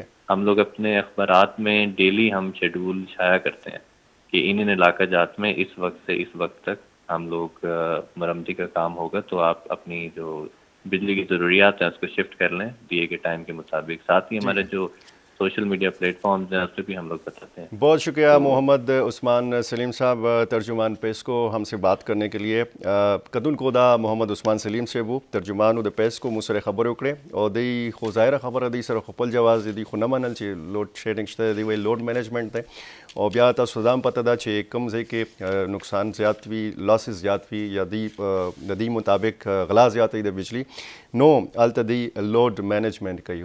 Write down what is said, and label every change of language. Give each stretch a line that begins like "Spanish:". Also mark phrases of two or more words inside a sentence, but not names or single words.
Urdu: ہم لوگ اپنے اخبارات میں ڈیلی ہم شیڈول شائع کرتے ہیں کہ ان علاقہ جات میں اس وقت سے اس وقت تک ہم لوگ مرمتی کا کام ہوگا، تو آپ اپنی جو بجلی کی ضروریات ہیں اس کو شفٹ کر لیں دیے گئے ٹائم کے مطابق. ساتھ ہی ٹھیک ہمارے ہے. جو
English: social media platforms
Urdu: ہیں اس پہ بھی ہم لوگ بتاتے ہیں. بہت شکریہ تو محمد عثمان سلیم صاحب، ترجمان پیسکو ہم سے بات کرنے کے لیے.
Pashto: کدن کودا محمد عثمان سلیم صاحب ترجمان د پیسکو مسر خبر وکړي او دی خو ظاهره خبره دی سره خپل جواز دی خو نه منل چې
English: load shedding
Pashto: شته دی، وی
English: load management
Pashto: دی او بیا تاسو ځان پته ده چې کوم ځای کې نقصان زیات وي، لاسز زیات وي یا دی د دې مطابق غلا زیات وي د بجلی، نو هلته دی
English: load management
Pashto: کوي.